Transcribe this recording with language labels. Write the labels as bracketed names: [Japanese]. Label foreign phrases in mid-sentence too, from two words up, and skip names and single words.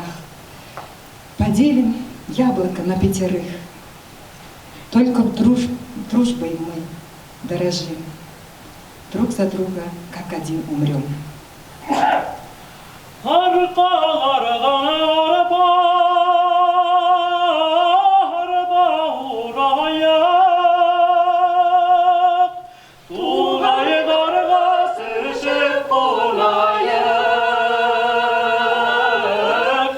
[Russian] Поделим яблоко на 5, только дружбой мы дорожим. Друг за друга, как один умрем. [Crimean Tatar] Arkalardan araba, araba uğrayak. Tuğayı karga sıçıp bulayak.